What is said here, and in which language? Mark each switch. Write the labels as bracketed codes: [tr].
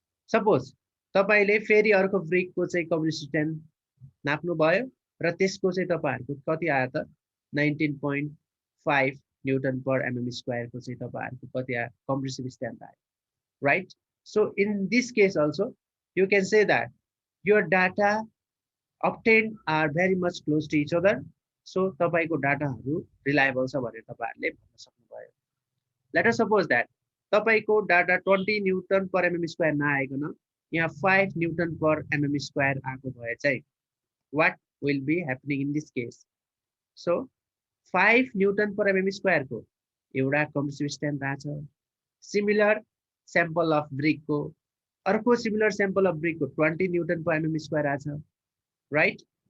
[ne] Suppose तपाईले फेरि अर्को ब्रिकको चाहिँ कम्प्रेसिभ स्ट्रेन्थ नाप्नु भयो र त्यसको चाहिँ तपाईहरुको कति आयो त 19.5 न्यूटन पर एमएम स्क्वायर को चाहिँ तपाईहरुको कति आयो कम्प्रेसिभ स्ट्रेन्थ आयो, right. [en] So in this case also you can say that your data obtained are very much close to each other. [ne] So तपाईको डाटाहरु रिलायबल छ भनेर तपाईहरुले भन्न सक्नुभयो. [en] Let us suppose that [ne] तपाईको डाटा 20 न्यूटन पर एमएम स्क्वायर नआइकन यहाँ 5 Newton पर MM square आको भए चाहिँ [en] what will be happening in this case. [ne] So 5 Newton per MM square को एउटा कम्प्रेसिभ स्ट्रेन्थ आछ. सिमिलर सैंपल अफ ब्रिक को अर्को सिमिलर सैंपल अफ ब्रिक को 20 न्यूटन पर एमएम स्क्वायर आछ, राइट.